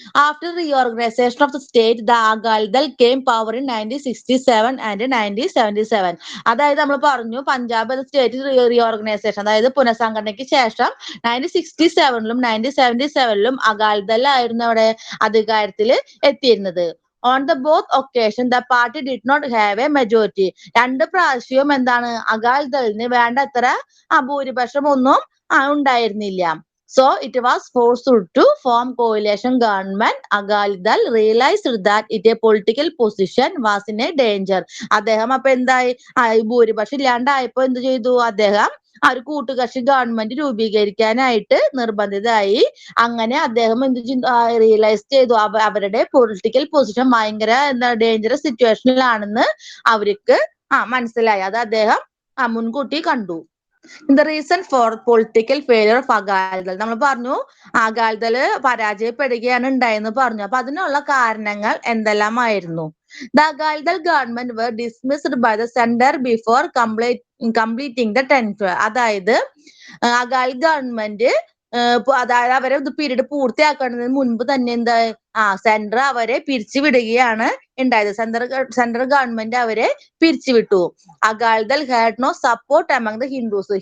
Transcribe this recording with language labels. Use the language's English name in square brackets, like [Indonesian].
[English] After reorganisation of the state, the Akali Dal came power in 1967 and 1977. [Malayalam] അതായത് നമ്മൾ പറഞ്ഞു Punjab state reorganisation, അതായത് പുനഃസംഘടനയ്ക്ക് ശേഷം 1967ലും 1977ലും അകാലിദളായിരുന്നു അവിടെ അധികാരത്തിൽ എത്തിയിരുന്നത്. [English] On the both occasion the party did not have a majority. [Malayalam] രണ്ട് പ്രാവശ്യവും എന്താണ്, അകാലിദളിന് വേണ്ടത്ര ഭൂരിപക്ഷം ഒന്നും ഉണ്ടായിരുന്നില്ല. [English] So it was forced to form coalition government. Akali Dal realized that its political position was in a danger. [Malayalam] അദ്ദേഹം അപ്പൊ എന്തായി, ഭൂരിപക്ഷം ഇല്ലാണ്ടായപ്പോ എന്ത് ചെയ്തു, അദ്ദേഹം ഒരു കൂട്ടുകക്ഷി ഗവൺമെന്റ് രൂപീകരിക്കാനായിട്ട് നിർബന്ധിതരായി. അങ്ങനെ അദ്ദേഹം റിയലൈസ് ചെയ്തു അവരുടെ പൊളിറ്റിക്കൽ പൊസിഷൻ ഭയങ്കര ഡേഞ്ചറസ് സിറ്റുവേഷനിലാണെന്ന് അവർക്ക് മനസ്സിലായി. അത് അദ്ദേഹം മുൻകൂട്ടി കണ്ടു. [English] the reason for political failure of Akali Dal, [Malayalam] നമ്മൾ പറഞ്ഞു അകാലിദൾ പരാജയപ്പെടുകയാണ് ഉണ്ടായെന്ന് പറഞ്ഞു. അപ്പൊ അതിനുള്ള കാരണങ്ങൾ എന്തെല്ലാമായിരുന്നു? [English] The Akali Dal government were dismissed by the center before completing the tenure. [Malayalam] അതായത് അകാലി ഗവൺമെന്റ് അതായത് അവരെ പീരീഡ് പൂർത്തിയാക്കുന്നതിന് മുൻപ് തന്നെ എന്താ, സെന്റർ അവരെ പിരിച്ചുവിടുകയാണ് ഉണ്ടായത്. സെൻട്രൽ ഗവൺമെന്റ് അവരെ പിരിച്ചുവിട്ടു. [English] Akali Dal had no support among the Hindus.